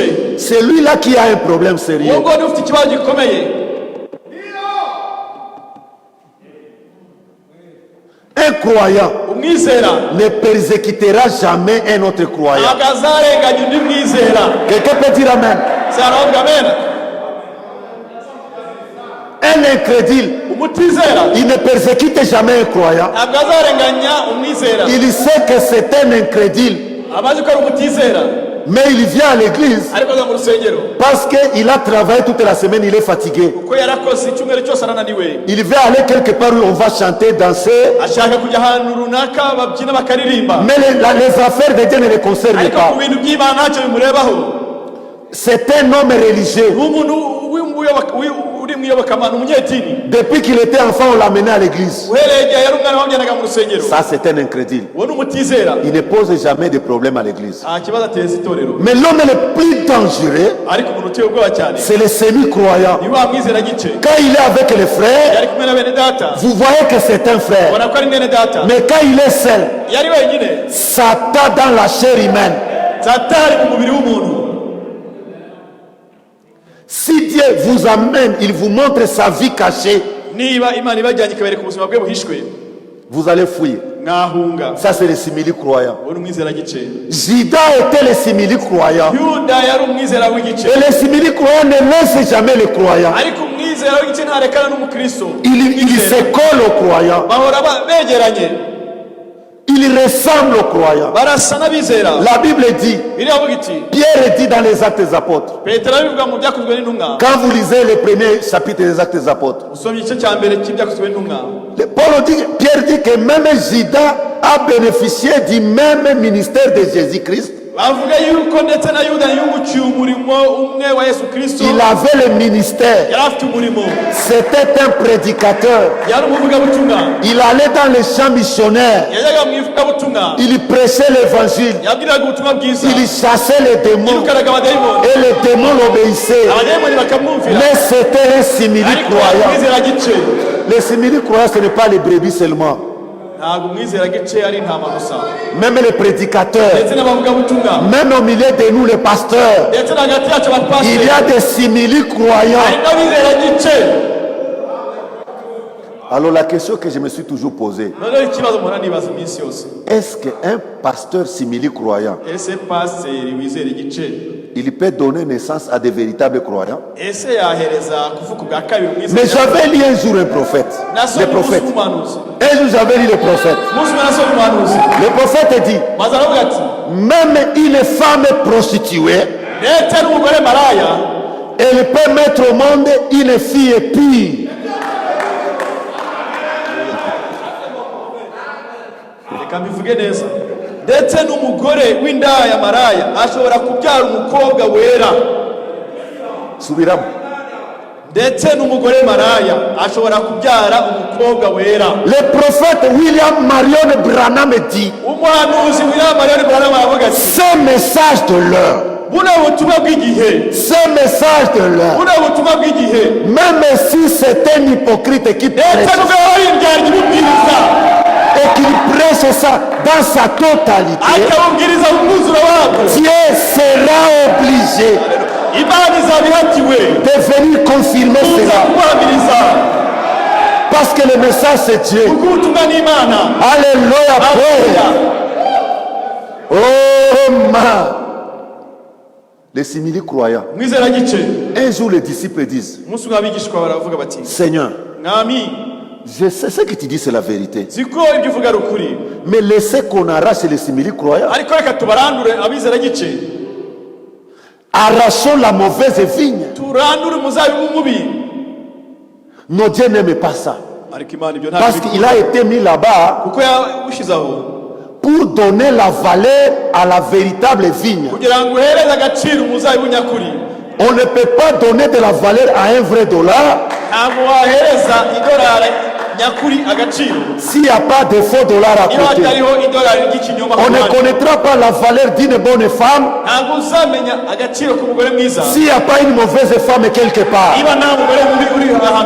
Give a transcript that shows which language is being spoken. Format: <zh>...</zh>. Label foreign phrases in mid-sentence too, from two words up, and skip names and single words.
<fr>c'est lui-là qui a un problème sérieux.</fr> <rw>uwo ngoni ufite ikibazo gikomeye.</rw> <fr>Un croyant</fr> <rw>umwizera</rw> <fr>ne persécutera jamais un autre croyant.</fr> <rw>ntabwo azarenganya undi mwizera.</rw> <fr>Quelqu'un peut dire Amen.</fr> <rw>se warabavuga amen.</rw> <fr>Un incrédule,</fr> <rw>umutizera</rw> <fr>il ne persécute jamais un croyant.</fr> <rw>ntabwo azarenganya umwizera.</rw> <fr>Il sait que c'est un incrédule,</fr> <rw>abazi ko ari umutizera</rw> <fr>mais il vient à l'église</fr> <rw>ariko aza mu rusengero</rw> <fr>parce qu'il a travaillé toute la semaine, il est fatigué.</fr> <rw>kuko yarakoze icyumweru cyose arananiwe.</rw> <fr>Il veut aller quelque part où on va chanter, danser,</fr> <rw>ashaka kujya ahantu runaka babyina bakaririmba,</rw> <fr>mais les affaires de Dieu ne les concernent</fr> <rw>ariko</rw> <fr>pas.</fr> <rw>ku bintu by'Imana ntacyo bimurebaho.</rw> <fr>C'est un homme religieux.</fr> <rw>ni umuntu uri mu iyobokamana umunyedini</rw> <fr>Depuis qu'il était enfant, on l'amenait à l'église.</fr> <rw>uhereye igihe yari umwana wamujyanaga mu rusengero</rw> <fr>Ça, c'est un incrédule.</fr> <rw>uwo ni umutizera</rw> <fr>Il ne pose jamais de problème à l'église.</fr> <rw>nta kibazo ateza itorero</rw> <fr>Mais l'homme le plus dangereux,</fr> <rw>ariko umuntu uteye ubwoba cyane</rw> <fr>c'est le semi-croyant.</fr> <rw>ni wa mwizera gice</rw> <fr>Quand il est avec les frères,</fr> <rw>yari kumwe na bene data</rw> <fr>vous voyez que c'est un frère.</fr> <rw>ubona ko ari mwene data</rw> <fr>Mais quand il est seul,</fr> <rw>yari wenyine</rw> <fr>Satan dans la chair humaine.</fr> <rw>satani mu mubiri w'umuntu.</rw> <fr>Si Dieu vous amène, il vous montre sa vie cachée,</fr> <rw>niba imana ibajyanye ikabereka ubuzima bwe buhishwe</rw> <fr>vous allez fuir.</fr> <rw>mwahunga.</rw> <fr>Ça, c'est le simili-croyant.</fr> <rw>uwo ni umwizera gice.</rw> <fr>Judas était le simili-croyant.</fr> <rw>yuda yari umwizera w'igice</rw> <fr>Et le simili-croyant ne laisse jamais le croyant.</fr> <rw>ariko umwizera w'igice ntarekana n'umukristo.</rw> <fr>Il se colle au croyant.</fr> <rw>bahora begeranye</rw> <fr>Il ressemble au croyant.</fr> <rw>barasa n'abizera.</rw> <fr>La Bible dit,</fr> <rw>biravuga iti</rw> <fr>Pierre dit dans les Actes des Apôtres,</fr> <rw>petero abivuga mu byakozwe n'intumwa.</rw> <fr>quand vous lisez le premier chapitre des Actes des Apôtres,</fr> <rw>usomye igice cya mbere cy'ibyakozwe n'intumwa.</rw> <fr>Pierre dit que même Judas a bénéficié du même ministère de Jésus-Christ.</fr> <rw>bavuga yuko ndetse na yuda yungukiye umurimo umwe wa yesu kristo.</rw> <fr>Il avait le ministère.</fr> <rw>yari afite umurimo.</rw> <fr>C'était un prédicateur.</fr> <rw>yari umuvugabutumwa.</rw> <fr>Il allait dans les champs missionnaires.</fr> <rw>yajyaga mu ivugabutumwa.</rw> <fr>Il prêchait l'évangile.</fr> <rw>yabwiraga ubutumwa bwiza.</rw> <fr>Il chassait les démons.</fr> <rw>yirukanaga abadayimoni.</rw> <fr>Et les démons l'obéissaient.</fr> <rw>abadayimoni bakamwumvira.</rw> <fr>Mais c'était un</fr> <rw>ariko</rw> <fr>simili-croyant.</fr> <rw>umwizera gice</rw> <fr>Les simili-croyants, ce n'est pas les brebis seulement.</fr> <rw>ntabwo umwizera gice ari intama gusa.</rw> <fr>Même les prédicateurs.</fr> <rw>ndetse n'abavugabutumwa.</rw> <fr>Même au milieu de nous, les pasteurs.</fr> <rw>ndetse n'hagati yacu</rw> <fr>Il y</fr> <rw>abapasiteri.</rw> <fr>a des simili-croyants.</fr> <rw>hari n'abizera gice.</rw> <fr>Alors la question que je me suis toujours posée,</fr> <rw>noneho ikibazo mpora nibaza iminsi yose,</rw> <fr>est-ce qu'un pasteur simili-croyant,</fr> <rw>ese pasiteri wizera igice</rw> <fr>il peut donner naissance à des véritables croyants?</fr> <rw>ese yahereza kuvuga ubwa kabiri</rw> <fr>Mais</fr> <rw>umwizera?</rw> <fr>j'avais lu un jour un prophète.</fr> <rw>nasomye</rw> <fr>Le</fr> <rw>umunsi</rw> <fr>prophète.</fr> <rw>w'umuhanuzi.</rw> <fr>Un jour j'avais lu le prophète.</fr> <rw>umunsi umwe nasomye umuhanuzi.</rw> <fr>Le prophète dit,</fr> <rw>maze aravuga ati</rw> <fr>même une femme prostituée,</fr> <rw>ndetse n'umugore maraya</rw> <fr>elle peut mettre au monde une fille pure.</fr> <rw>reka mbivuge neza, ndetse n'umugore w'indaya maraya ashobora kubyara umukobwa wera. Subiramo. ndetse n'umugore maraya ashobora kubyara umukobwa wera.</rw> <fr>Le prophète William Marion Branham dit,</fr> <rw>umuhanuzi William Marion Branham aravuga ati</rw> <fr>ce message de l'heure,</fr> <rw>buno butumwa bw'igihe,</rw> <fr>ce message de l'heure,</fr> <rw>buno butumwa bw'igihe,</rw> <fr>même si c'est un hypocrite qui</fr> <rw>ndetse</rw> <fr>prêche</fr> <rw>n'ubwo yaba yindyarya ibibwiriza</rw> <fr>et qu'il prêche ça dans sa totalité,</fr> <rw>akabubwiriza mu mwuzuro wabwo,</rw> <fr>Dieu sera obligé</fr> <rw>imana izaba ihatiwe</rw> <fr>de venir confirmer</fr> <rw>kuza</rw> <fr>cela.</fr> <rw>kubuhamiriza.</rw> <fr>Parce que le message c'est Dieu.</fr> <rw>kuko ubutumwa ni imana.</rw> <fr>Alléluia.</fr> <rw>Haleluya.</rw> <en>Oh man.</en> <fr>Les simili-croyants.</fr> <rw>mwizera gice.</rw> <fr>Un jour les disciples disent,</fr> <rw>umunsi umwe abigishwa baravuga bati</rw> <fr>Seigneur,</fr> <rw>mwami,</rw> <fr>je sais ce que tu dis, c'est la vérité.</fr> <rw>ziko ibyo uvuga ari ukuri,</rw> <fr>Mais laissez qu'on arrache les simili-croyants.</fr> <rw>ariko reka tubarandure abizera gice,</rw> <fr>Arrachons la mauvaise vigne.</fr> <rw>turandure umuzabibu mubi.</rw> <fr>Nos dieux n'aiment pas ça.</fr> <rw>ariko imana ibyo</rw> <fr>Parce</fr> <rw>ntabwo</rw> <fr>qu'il a été mis là-bas</fr> <rw>kuko yawushyizeho</rw> <fr>pour donner la valeur à la véritable vigne.</fr> <rw>kugira ngo uhereze agaciro umuzabibu nyakuri.</rw> <fr>On ne peut pas donner de la valeur à un vrai dollar</fr> <rw>ntabwo wahereza idolari nyakuri agaciro</rw> <fr>s'il n'y a pas de faux dollars à</fr> <rw>niba</rw> <fr>côté.</fr> <rw>hatariho idolari ry'ikinyoma.</rw> <fr>On ne connaîtra pas la valeur d'une bonne femme</fr> <rw>ntabwo uzamenya agaciro k'umugore mwiza</rw> <fr>s'il n'y a pas une mauvaise femme quelque part.</fr> <rw>niba nta mugore mubi uri ahantu</rw>